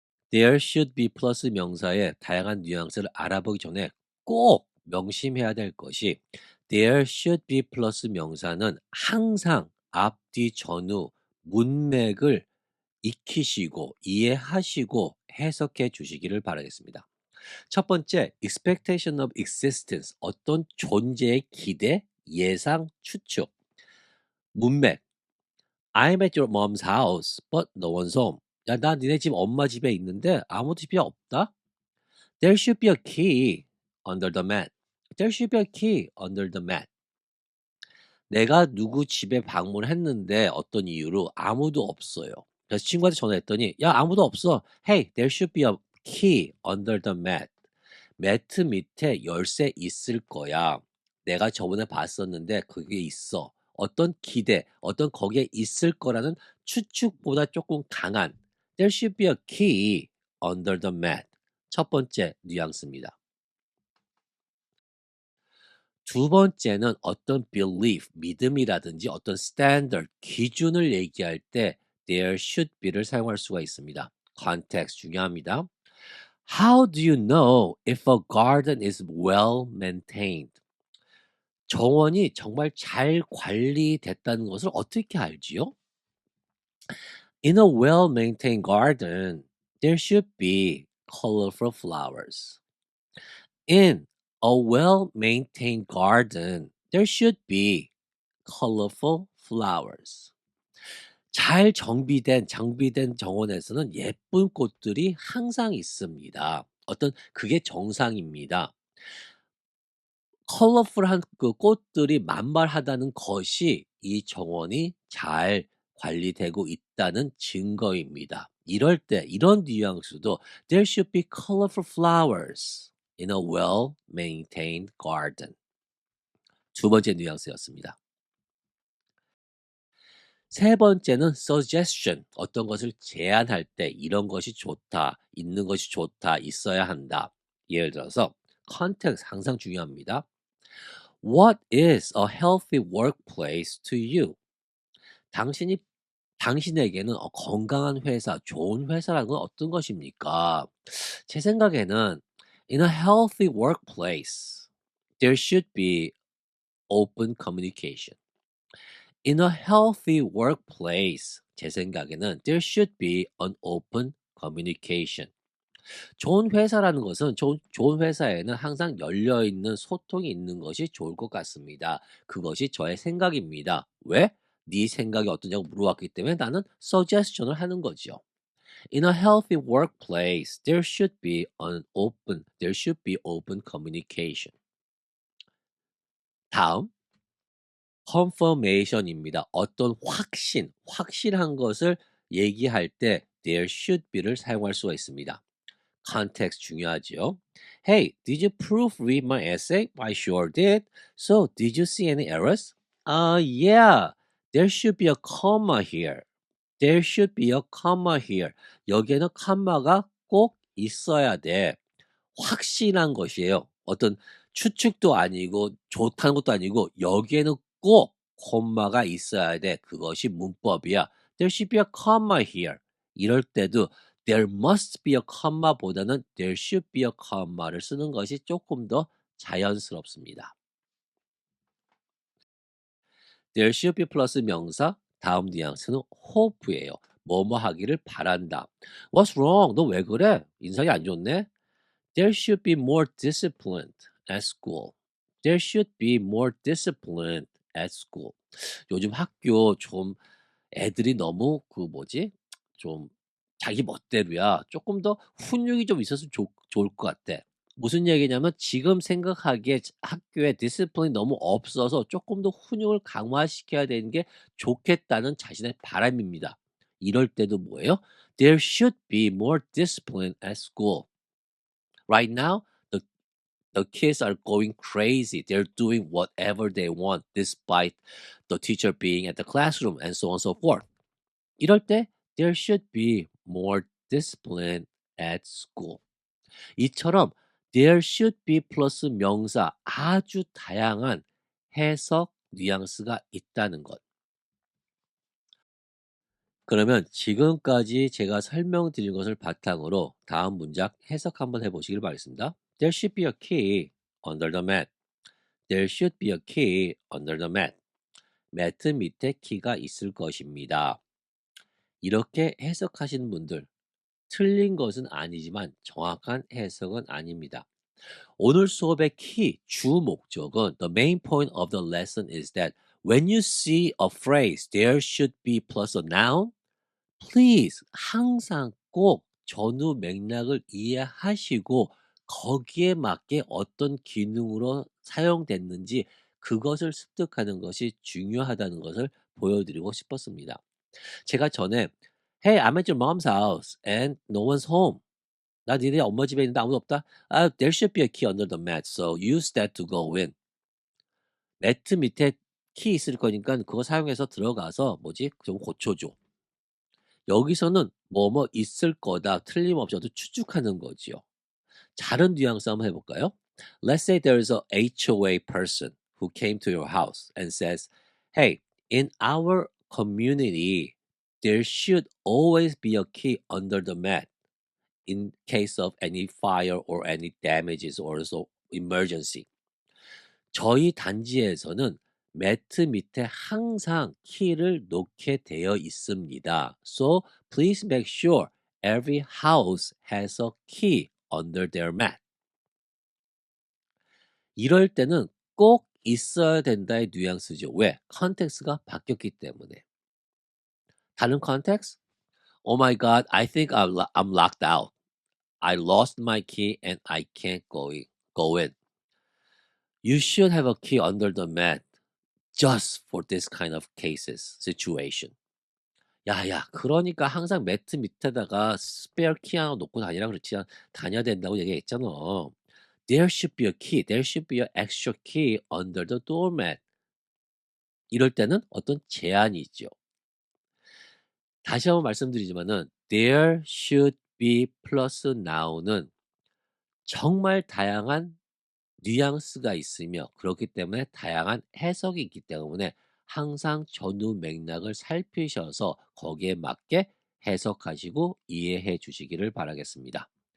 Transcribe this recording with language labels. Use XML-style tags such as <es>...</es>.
<en>There should be</en> <ko>플러스 명사의 다양한 뉘앙스를 알아보기 전에 꼭 명심해야 될 것이</ko> <en>there should be</en> <ko>플러스 명사는 항상 앞뒤 전후 문맥을 익히시고 이해하시고 해석해 주시기를 바라겠습니다. 첫 번째,</ko> <en>expectation of existence,</en> <ko>어떤 존재의 기대, 예상, 추측, 문맥.</ko> <en>I'm at your mom's house, but no one's home.</en> <ko>야, 나 니네 집 엄마 집에 있는데 아무도 집에 없다?</ko> <en>There should be a key under the mat. There should be a key under the mat.</en> <ko>내가 누구 집에 방문했는데 어떤 이유로 아무도 없어요. 그래서 친구한테 전화했더니 야 아무도 없어.</ko> <en>Hey, there should be a key under the mat.</en> <ko>매트 밑에 열쇠 있을 거야. 내가 저번에 봤었는데 그게 있어. 어떤 기대, 어떤 거기에 있을 거라는 추측보다 조금 강한</ko> <en>There should be a key under the mat.</en> <ko>첫 번째 뉘앙스입니다. 두 번째는 어떤 belief, 믿음이라든지 어떤 standard, 기준을 얘기할 때 there should be를 사용할 수가 있습니다. context 중요합니다.</ko> <en>How do you know if a garden is well maintained?</en> <ko>정원이 정말 잘 관리됐다는 것을 어떻게 알지요?</ko> <en>In a well-maintained garden, there should be colorful flowers. In a well-maintained garden, there should be colorful flowers.</en> <ko>잘 장비된 정원에서는 예쁜 꽃들이 항상 있습니다. 어떤 그게 정상입니다. 컬러풀한 그 꽃들이 만발하다는 것이 이 정원이 잘 관리되고 있다는 증거입니다. 이럴 때 이런 뉘앙스도</ko> <en>There should be colorful flowers in a well-maintained garden.</en> <ko>두 번째 뉘앙스였습니다. 세 번째는 suggestion. 어떤 것을 제안할 때 이런 것이 좋다, 있는 것이 좋다, 있어야 한다. 예를 들어서 context 항상 중요합니다.</ko> <en>What is a healthy workplace to you?</en> <ko>당신이 당신에게는 건강한 회사, 좋은 회사라는 건 어떤 것입니까? 제 생각에는</ko> <en>in a healthy workplace, there should be open communication. In a healthy workplace,</en> <ko>제 생각에는</ko> <en>there should be an open communication.</en> <ko>좋은 회사라는 것은 좋은 회사에는 항상 열려 있는 소통이 있는 것이 좋을 것 같습니다. 그것이 저의 생각입니다. 왜? 네 생각이 어떠냐고 물어봤기 때문에 나는 suggestion을 하는 거죠.</ko> <en>In a healthy workplace, there should be open communication.</en> <ko>다음, confirmation입니다. 어떤 확실한 것을 얘기할 때</ko> <en>there should be</en> <ko>를 사용할 수가 있습니다. context 중요하죠.</ko> <en>Hey, did you proofread my essay? I sure did. So, did you see any errors? Yeah. There should be a comma here. There should be a comma here.</en> <ko>여기에는 컴마가 꼭 있어야 돼. 확신한 것이에요. 어떤 추측도 아니고 좋다는 것도 아니고 여기에는 꼭 콤마가 있어야 돼. 그것이 문법이야.</ko> <en>There should be a comma here.</en> <ko>이럴 때도</ko> <en>there must be a comma</en> <ko>보다는</ko> <en>there should be a comma</en> <ko>를 쓰는 것이 조금 더 자연스럽습니다.</ko> <en>There should be</en> <ko>플러스 명사 다음 뉘앙스는 hope예요. 뭐뭐 하기를 바란다.</ko> <en>What's wrong?</en> <ko>너 왜 그래? 인상이 안 좋네?</ko> <en>There should be more discipline at school. There should be more discipline at school.</en> <ko>요즘 학교 좀 애들이 너무 그 뭐지? 좀 자기 멋대로야. 조금 더 훈육이 좀 있었으면 좋을 것 같아. 무슨 얘기냐면 지금 생각하기에 학교에 디시플린이 너무 없어서 조금 더 훈육을 강화시켜야 되는 게 좋겠다는 자신의 바람입니다. 이럴 때도 뭐예요?</ko> <en>There should be more discipline at school. Right now, the kids are going crazy. They're doing whatever they want despite the teacher being at the classroom and so on and so forth.</en> <ko>이럴 때</ko> <en>there should be more discipline at school.</en> <ko>이처럼</ko> <en>there should be</en> <ko>플러스 명사 아주 다양한 해석 뉘앙스가 있다는 것. 그러면 지금까지 제가 설명드린 것을 바탕으로 다음 문장 해석 한번 해보시길 바라겠습니다.</ko> <en>There should be a key under the mat. There should be a key under the mat.</en> <ko>매트 밑에 키가 있을 것입니다. 이렇게 해석하시는 분들 틀린 것은 아니지만 정확한 해석은 아닙니다. 오늘 수업의 키, 주 목적은</ko> <en>the main point of the lesson is that when you see a phrase there should be plus a noun, please</en> <ko>항상 꼭 전후 맥락을 이해하시고 거기에 맞게 어떤 기능으로 사용됐는지 그것을 습득하는 것이 중요하다는 것을 보여드리고 싶었습니다. 제가 전에</ko> <en>Hey, I'm at your mom's house and no one's home.</en> <ko>나 니네 엄마 집에 있는데 아무도 없다.</ko> <en>There should be a key under the mat, so use that to go in.</en> <ko>매트 밑에 키 있을 거니까 그거 사용해서 들어가서 뭐지? 좀 고쳐줘. 여기서는 뭐뭐 있을 거다 틀림없이 어떤 추측하는 거지요. 다른 뉘앙스 한번 해볼까요?</ko> <en>Let's say there is a HOA person who came to your house and says, Hey, in our community, there should always be a key under the mat in case of any fire or any damages or so emergency.</en> <ko>저희 단지에서는 매트 밑에 항상 키를 놓게 되어 있습니다.</ko> <en>So please make sure every house has a key under their mat.</en> <ko>이럴 때는 꼭 있어야 된다의 뉘앙스죠. 왜? 컨텍스트가 바뀌었기 때문에. 다른 컨텍스트?</ko> <en>Oh my God, I think I'm locked out. I lost my key and I can't go in. You should have a key under the mat just for this kind of cases, situation.</en> <ko>야, 그러니까 항상 매트 밑에다가 스페어 키 하나 놓고 다니라 그렇지 다녀야 된다고 얘기했잖아.</ko> <en>There should be a key. There should be an extra key under the doormat.</en> <ko>이럴 때는 어떤 제한이 있죠. 다시 한번 말씀드리지만은</ko> <en>there should be</en> <ko>플러스 now는 정말 다양한 뉘앙스가 있으며 그렇기 때문에 다양한 해석이 있기 때문에 항상 전후 맥락을 살피셔서 거기에 맞게 해석하시고 이해해 주시기를 바라겠습니다.</ko>